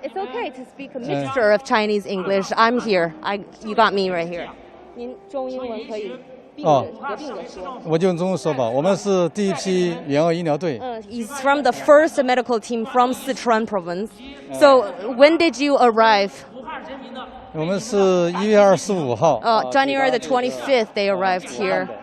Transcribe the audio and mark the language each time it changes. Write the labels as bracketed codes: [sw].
[en] It's okay to speak a mixture of Chinese English. I'm here. You got me right here. [zh] 您中英文可以合并着说。我就用中文说吧。我们是第一批援鄂医疗队。 [en] He's from the first medical team from Sichuan province. So when did you arrive? [zh] 我们是1月25号。 [en] January the 25th they arrived here.